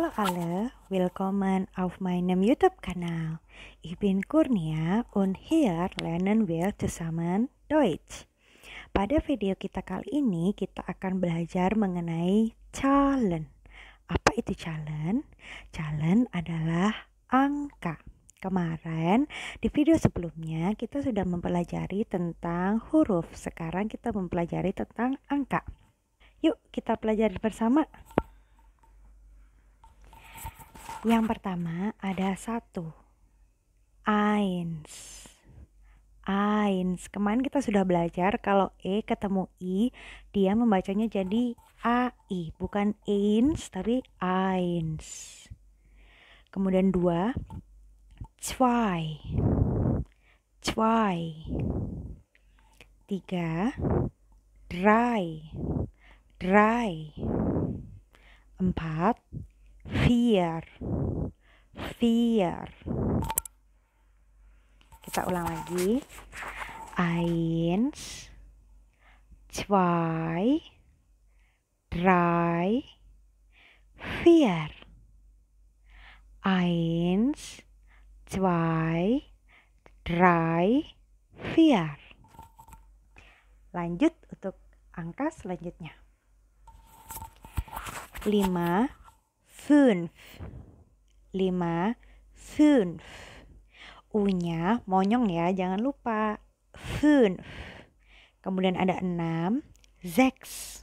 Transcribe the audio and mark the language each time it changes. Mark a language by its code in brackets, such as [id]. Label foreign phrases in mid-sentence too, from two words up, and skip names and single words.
[de] Hallo, willkommen auf meinem YouTube-Kanal. Ich bin Kurnia und hier lernen wir zusammen Deutsch. [id] Pada video kita kali ini, kita akan belajar mengenai Zahlen. Apa itu Zahlen? Zahlen adalah angka. Kemarin di video sebelumnya kita sudah mempelajari tentang huruf. Sekarang kita mempelajari tentang angka. Yuk kita pelajari bersama. Yang pertama ada 1. [de] Eins. Eins. [id] Kemarin kita sudah belajar kalau E ketemu I, dia membacanya jadi AI, bukan eins tapi eins. Kemudian 2. [de] Zwei. Zwei. 3. Drei. Drei. 4. Vier. Vier. [id] Kita ulang lagi. [de] Eins, zwei, drei, vier. Eins, zwei, drei, vier. [id] Lanjut untuk angka selanjutnya. 5, 5. 5, 5. U-nya monyong ya, jangan lupa. 5. Kemudian ada 6, 6.